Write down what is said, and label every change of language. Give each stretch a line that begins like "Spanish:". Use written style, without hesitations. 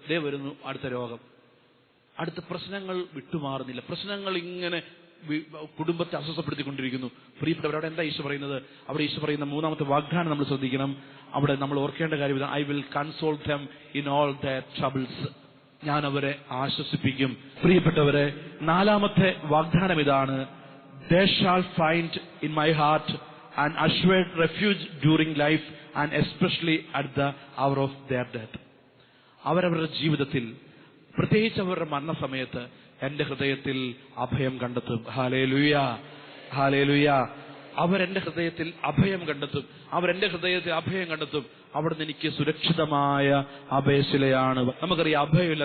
Malayalam: വരുന്നു അടുത്ത രോഗം, അടുത്ത പ്രശ്നങ്ങൾ വിട്ടുമാറുന്നില്ല. പ്രശ്നങ്ങൾ ഇങ്ങനെ കുടുംബത്തെ അസ്വസ്ഥപ്പെടുത്തിക്കൊണ്ടിരിക്കുന്നു. പ്രിയപ്പെട്ടവർ, അവിടെ എന്താ ഈശോ പറയുന്നത്? അവിടെ ഈശോ പറയുന്ന മൂന്നാമത്തെ വാഗ്ദാനം നമ്മൾ ശ്രദ്ധിക്കണം. അവിടെ നമ്മൾ ഓർക്കേണ്ട കാര്യം ഇതാണ്:
English: I will console them in all their troubles.
Malayalam: ഞാൻ അവരെ ആശ്വസിപ്പിക്കും. പ്രിയപ്പെട്ടവരെ, നാലാമത്തെ വാഗ്ദാനം ഇതാണ്:
English: they shall find in my heart an assured refuge during life and especially at the hour of their death.
Malayalam: അവരവരുടെ ജീവിതത്തിൽ, പ്രത്യേകിച്ച് അവരുടെ മരണസമയത്ത് എന്റെ ഹൃദയത്തിൽ അഭയം കണ്ടെത്തും. Hallelujah, hallelujah. അവരെന്റെ ഹൃദയത്തിൽ അഭയം കണ്ടെത്തും. അവരെന്റെ ഹൃദയത്തിൽ അഭയം കണ്ടെത്തും. അവിടുന്ന് എനിക്ക് സുരക്ഷിതമായ അഭയശിലയാണ്. നമുക്കറിയാം, അഭയമില്ല.